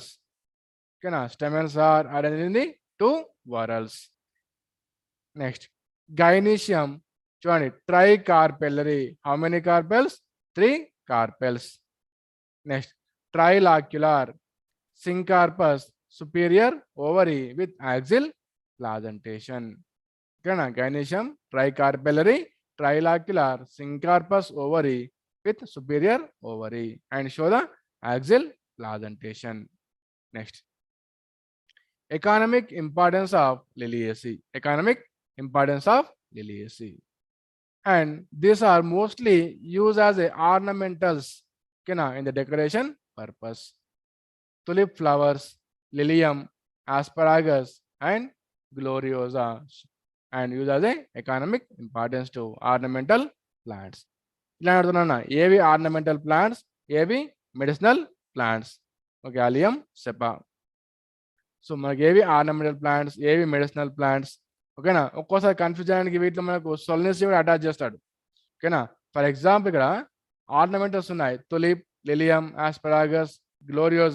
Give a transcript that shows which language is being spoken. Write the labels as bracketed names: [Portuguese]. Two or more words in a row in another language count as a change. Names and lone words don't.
[English] Okay, stamens are arranged in the 2 whorls. Next, gynoecium. చూడండి, tricarpellary. How many carpels? 3 carpels. Next, trilocular. Syncarpus, superior ovary with axial placentation. Gynoecium, tricarpellary, trilocular, syncarpus ovary with superior ovary and show the axial placentation. Next, economic importance of Liliaceae. Economic importance of Liliaceae. And these are mostly used as a ornamentals in the decoration purpose. Tulip flowers, lilium, asparagus, and gloriosa, and use as a economic importance to ornamental plants. [Telugu] ఇలా అడుగుతున్నా, ఏవి [English] ornamental plants, [Telugu] ఏవి [English] medicinal plants. [Telugu] ఓకే, అలియం సెపా. సో మనకి ఏవి [English] ornamental plants, [Telugu] ఏవి [English] medicinal plants. [Telugu] ఓకేనా, ఒక్కోసారి కన్ఫ్యూజ్ చేయడానికి వీటిలో మనకు సొల్నేసి కూడా అటాచ్ చేస్తాడు. ఓకేనా, [English] for example [Telugu] ఇక్కడ ఆర్నమెంటల్స్ ఉన్నాయి, తులిప్, లిలియం, ఆస్పరాగస్, గ్లోరియోజా.